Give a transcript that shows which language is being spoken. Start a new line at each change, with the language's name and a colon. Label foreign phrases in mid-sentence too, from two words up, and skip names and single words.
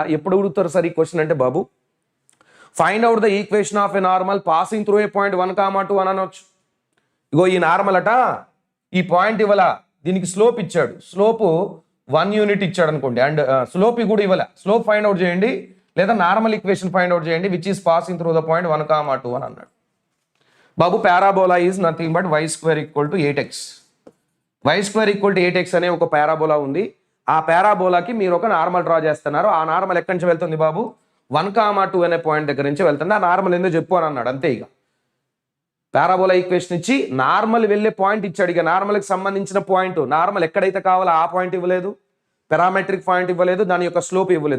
Telugu: ఎప్పుడు అడుగుతారు సార్ ఈ క్వశ్చన్ అంటే బాబు,
English: find out the equation of a normal passing through a point 1, 2
Telugu: అని అనొచ్చు. ఇగో ఈ నార్మల్ అట, ఈ పాయింట్ ఇవ్వాల, దీనికి స్లోప్ ఇచ్చాడు, స్లోప్ 1 యూనిట్ ఇచ్చాడు అనుకోండి, అండ్ స్లోప్ కూడా ఇవ్వాల. స్లోప్
English: find out
Telugu: చేయండి, లేదా నార్మల్ ఈక్వేషన్
English: find out
Telugu: చేయండి
English: which is passing through the point
Telugu: 1, 2 అని అన్నాడు.
English: బాబు parabola is nothing but y² = 8x.
Telugu: y² = 8x అనే ఒక పారాబోలా ఉంది. ఆ పారాబోలాకి మీరు ఒక నార్మల్ డ్రా చేస్తున్నారు. ఆ నార్మల్ ఎక్కడి నుంచి వెళ్తుంది బాబు? 1, 2 అనే పాయింట్ దగ్గర నుంచి వెళ్తుంది. ఆ నార్మల్ ఏందో చెప్పు అని అన్నాడు, అంతే. ఇక పారాబోలా ఈక్వేషన్ ఇచ్చి నార్మల్ వెళ్ళే పాయింట్ ఇచ్చాడు. ఇక నార్మల్కి సంబంధించిన పాయింట్, నార్మల్ ఎక్కడైతే కావాలో ఆ పాయింట్ ఇవ్వలేదు, పారామెట్రిక్ పాయింట్ ఇవ్వలేదు, దాని యొక్క స్లోప్ ఇవ్వలేదు.